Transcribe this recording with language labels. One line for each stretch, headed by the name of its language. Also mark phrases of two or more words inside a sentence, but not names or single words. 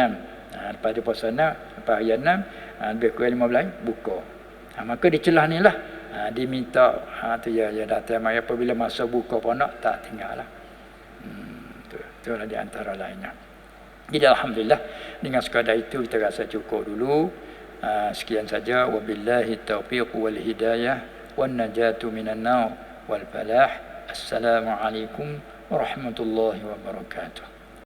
Malay: Lepas di puasa 6, lepas raya 6, lebih kurang 15 buka. Maka di celah ni lah diminta tu ya datang mari apabila masa buka pondok tak tinggal lah. Tu lah di antara lainnya. Jadi alhamdulillah dengan sekadar itu kita rasa cukup dulu. Sekian saja,
Arabic: وبالله التوفيق والهداية والنجاة من النار والفلاح. السلام عليكم ورحمة الله وبركاته.